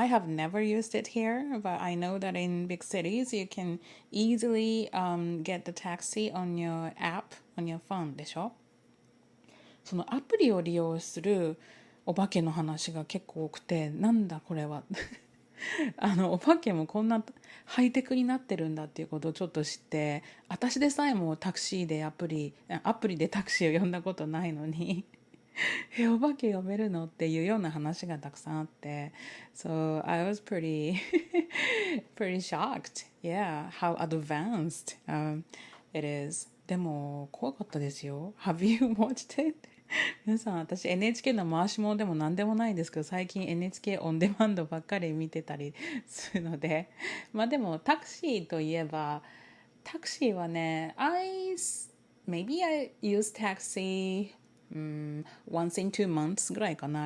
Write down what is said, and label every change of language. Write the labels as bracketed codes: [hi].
[en] I have never used it here, but I know that in big cities you can easily、get the taxi on your app, on your phone でしょ。 [ja] そのアプリを利用するお化けの話が結構多くて、なんだこれはお化けもこんなハイテクになってるんだっていうことをちょっと知って、私でさえもタクシーでアプリでタクシーを呼んだことないのにお化け呼べるのっていうような話がたくさんあって、 [en] So I was pretty shocked. Yeah, how advanced、it is. [ja] でも怖かったですよ。 [en] Have you watched it? [ja] 皆さん、私 NHK の回し物でも何でもないんですけど、最近 NHK オンデマンドばっかり見てたりするので、まあでもタクシーといえば、タクシーはね、 [en] maybe I use taxi once in 2 months [ja] ぐらいかな。